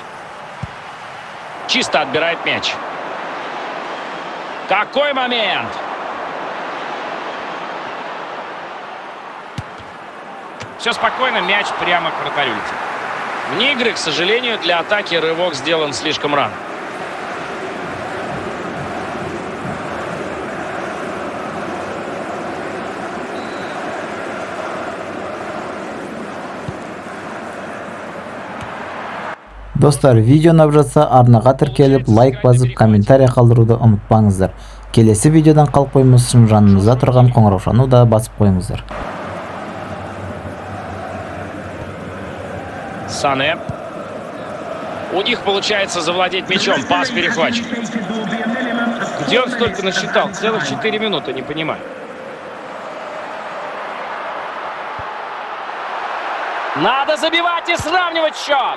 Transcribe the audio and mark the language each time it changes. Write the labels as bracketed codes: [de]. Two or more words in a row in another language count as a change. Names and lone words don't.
[ru] Чисто отбирает мяч. Какой момент! Все спокойно, мяч прямо к вратарю летит. Вне игры, к сожалению, для атаки рывок сделан слишком рано. [kk] Достар, видео ұнап жатса арнаға тіркеліп, лайк басып, комментарий қалдыруды ұмытпаңыздар. Келесі видеодан қалып қоймас үшін жанымызда тұрған қоңыраушаны да басып қойыңыздар. Сане. [ru] У них получается завладеть мячом. Пас перехвачен. Где он столько насчитал? Целых 4 минуты, не понимаю. Надо забивать и сравнивать счет.